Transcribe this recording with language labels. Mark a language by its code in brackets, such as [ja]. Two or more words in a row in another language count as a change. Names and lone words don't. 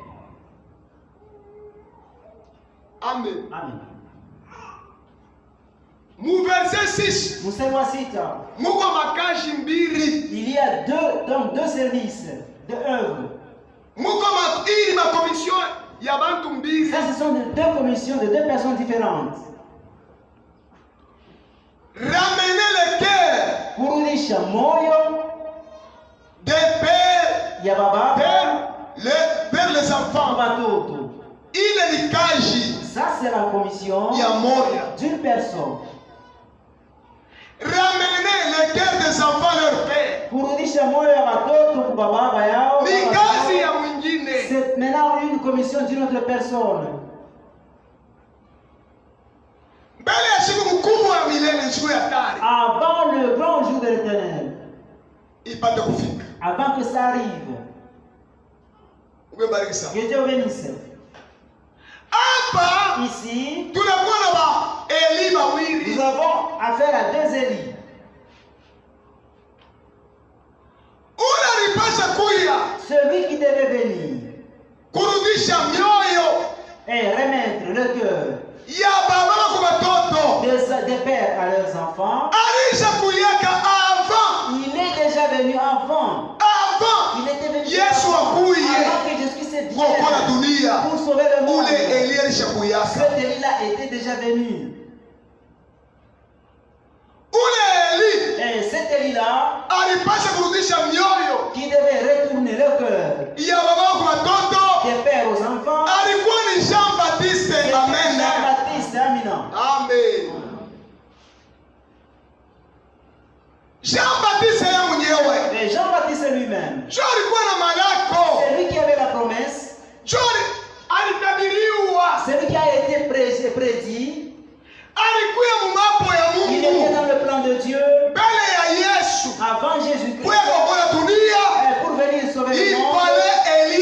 [sw] Amen. Amen. Mu verset 6 Mstari wa 6. muko makazi mbili, [fr] Il y a deux services, deux œuvres. [sw] muko ili makomission ya bantu mbili. [fr] Ça, ce sont deux commissions de deux personnes différentes. Ramener le cœur [sw] Kurudisha moyo [fr] des pères [sw] ya baba [fr] vers les [sw] kwa [fr] enfants. [sw] watoto. Ile ni kazi [fr] Ça, c'est la commission [sw] ya moya. [fr] d'une personne. Ramener le cœur des enfants leur père [sw] Kurudisha moyo ya watoto kwa baba yao. ni kazi ya mwingine. [fr] C'est maintenant une commission d'une autre personne. [sw] Mbele ya siku mkubwa ya milele, siku ya hatari [fr] Avant le grand jour de l'Éternel, [sw] ipate kufika. [fr] avant que ça arrive, [sw] Umebariki sana. [fr] que Dieu bénisse. [sw] Hapa [fr] Ici, [sw] tunakuwa na ba Eli wawili. [fr] nous avons affaire à deux Élie. [sw] Ule alipasha kuya [fr] Celui qui devait venir [sw] kurudisha mioyo [fr] et remettre le cœur [sw] ya baba kwa watoto. [fr] des pères à leurs enfants, [sw] Alisha kuyaka avant [fr] il est déjà venu avant. [sw] avant [fr] Il était venu [sw] Yesu akuye. [fr] avant que Jésus-Christ [sw] kuokoa [fr] vienne [sw] dunia. [fr] pour sauver le monde. [sw] Ule Elia alishakuyaka. [fr] Cet Élie-là était déjà venu. [sw] Ule Eli [fr] Et cet Élie-là, [sw] alipasha kurudisha mioyo [fr] qui devait retourner le cœur [sw] ya baba kwa watoto, [fr] des pères aux enfants, [sw] alikuwa ni Jean Baptiste. [fr] c'était Amen. Jean-Baptiste. Amina. [sw] Amen. Jean Baptiste yeye mwenyewe [fr] Et Jean-Baptiste lui-même, [sw] ndio alikuwa na malako, [fr] c'est lui qui avait la promesse, [sw] ndio alitabiriwa, [fr] c'est lui qui a été prédit. [sw] alikuwa mumapo ya [fr] Il était [sw] Mungu [fr] dans le plan de Dieu [sw] mbele ya Yesu [fr] avant Jésus-Christ. [sw] kwa kuokoa dunia. [fr] Et pour venir sauver le Il monde, fallait Elia